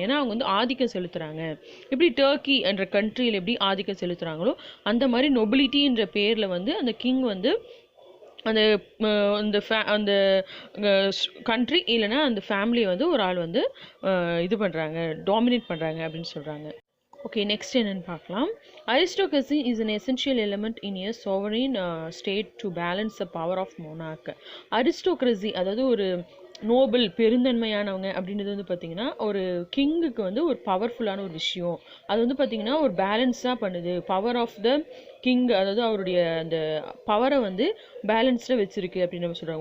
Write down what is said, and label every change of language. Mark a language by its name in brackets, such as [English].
[Tamil] ஏன்னா அவங்க வந்து ஆதிக்கம் செலுத்துறாங்க. எப்படி டர்க்கி என்ற கண்ட்ரியில் எப்படி ஆதிக்கம் செலுத்துறாங்களோ அந்த மாதிரி நொபிலிட்டின்ற பேரில் வந்து அந்த கிங் வந்து அந்த கண்ட்ரி இல்லைன்னா அந்த ஃபேமிலியை வந்து ஒரு ஆள் வந்து இது பண்ணுறாங்க, டாமினேட் பண்ணுறாங்க அப்படின்னு சொல்கிறாங்க. ஓகே, நெக்ஸ்ட் என்னன்னு பார்க்கலாம். [English] Aristocracy is an essential element in a sovereign state to balance the power of monarch. [Tamil] Aristocracy அதாவது ஒரு நோபல் பெருந்தன்மையானவங்க அப்படின்றது வந்து பார்த்திங்கன்னா ஒரு கிங்குக்கு வந்து ஒரு பவர்ஃபுல்லான ஒரு விஷயம். அது வந்து பார்த்திங்கன்னா ஒரு பேலன்ஸாக பண்ணுது. பவர் ஆஃப் த கிங், அதாவது அவருடைய அந்த பவரை வந்து பேலன்ஸ்டாக வச்சுருக்கு அப்படின்னு நம்ம சொல்கிறாங்க.